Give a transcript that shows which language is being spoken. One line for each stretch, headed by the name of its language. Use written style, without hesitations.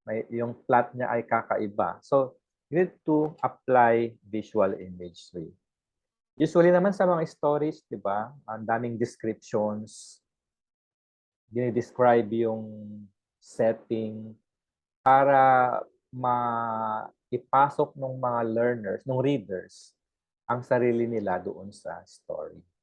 Filipino: Yung plot niya ay kakaiba.
English: So, you need to apply visual imagery.
Filipino: Usually naman sa mga stories, di ba? Ang daming descriptions. Dinidescribe yung setting para ipasok ng mga learners, ng readers, ang sarili nila doon sa story.